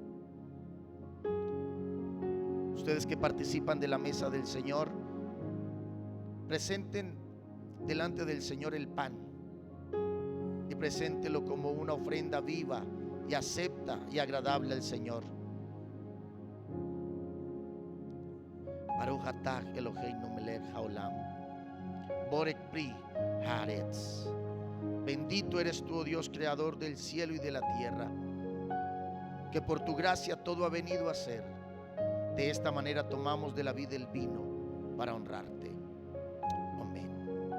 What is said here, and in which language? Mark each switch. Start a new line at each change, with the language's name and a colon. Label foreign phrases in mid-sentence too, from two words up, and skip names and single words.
Spanish: Ustedes que participan de la mesa del Señor, presenten delante del Señor el pan y preséntelo como una ofrenda viva y acepta y agradable al Señor.
Hebrew: ברוך אתה אלוהינו מלך העולם, בורא פרי הארץ.
Spanish: Bendito eres tú, oh Dios, creador del cielo y de la tierra, que por tu gracia todo ha venido a ser. De esta manera tomamos de la vid el vino para honrarte. Amén.